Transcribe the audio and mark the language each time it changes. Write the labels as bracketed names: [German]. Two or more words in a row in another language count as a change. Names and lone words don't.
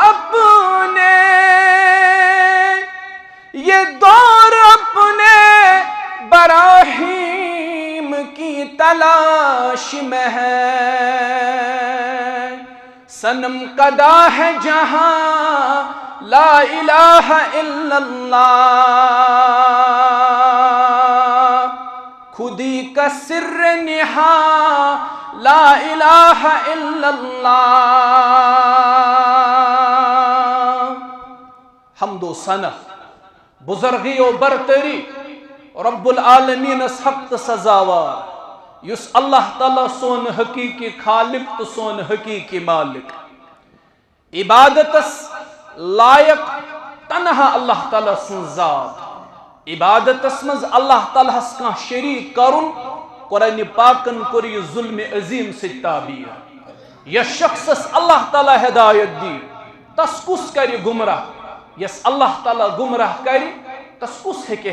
[Urdu] اپنے براہیم کی تلاش میں ہے صنم قدا ہے جہاں [Arabic] لا الہ الا اللہ [Urdu] خودی کا سر نہاں [Arabic] لا الہ الا [Kashmiri] اللہ حمد و ثنا بزرگی و برتری رب العالمین حق سزاوار یس اللہ تعالیٰ سون حقیقی خالق تو سون حقیقی مالک عبادت لائق تنہا اللہ تعالیٰ سن ذات عبادت مز اللہ تعالیٰ کا شریک کرن قرآن پاکن کر یہ ظلم عظیم سے تعبیر یا شخص اللہ تعالیٰ ہدایت دی تس کس کری گمراہ یس اللہ تعالیٰ گمراہ کری تس کس ہے کہ